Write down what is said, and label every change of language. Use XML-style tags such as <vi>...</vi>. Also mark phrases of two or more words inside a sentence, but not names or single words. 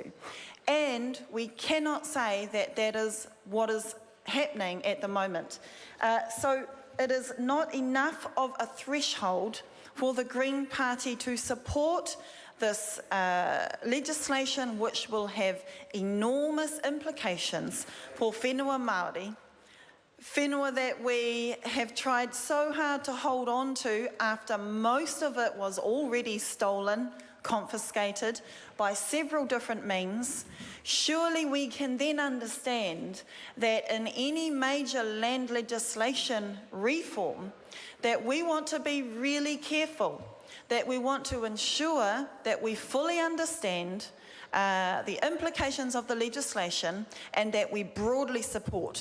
<en>And we cannot say that that is what is happening at the moment. So it is not enough of a threshold for the Green Party to support this legislation which will have enormous implications for</en> <mi>whenua Māori,</mi> <en>whenua that we have tried so hard to hold on to after most of it was already stolen, confiscated by several different means. Surely we can then understand that in any major land legislation reform that we want to be really careful, that we want to ensure that we fully understand the implications of the legislation and that we broadly support.</en>